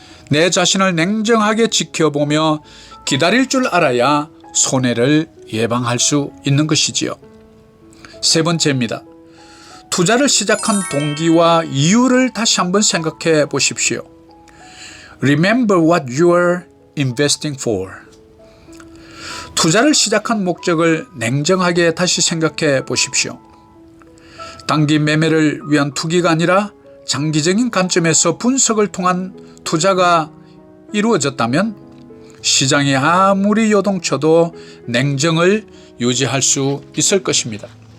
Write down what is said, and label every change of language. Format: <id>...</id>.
<ko>내 자신을 냉정하게 지켜보며 기다릴 줄 알아야 손해를 예방할 수 있는 것이지요. 세 번째입니다. 투자를 시작한 동기와 이유를 다시 한번 생각해 보십시오.</ko> <en>Remember what you are investing for.</en> <ko>투자를 시작한 목적을 냉정하게 다시 생각해 보십시오. 단기 매매를 위한 투기가 아니라 장기적인 관점에서 분석을 통한 투자가 이루어졌다면 시장이 아무리 요동쳐도 냉정을 유지할 수 있을 것입니다.</ko>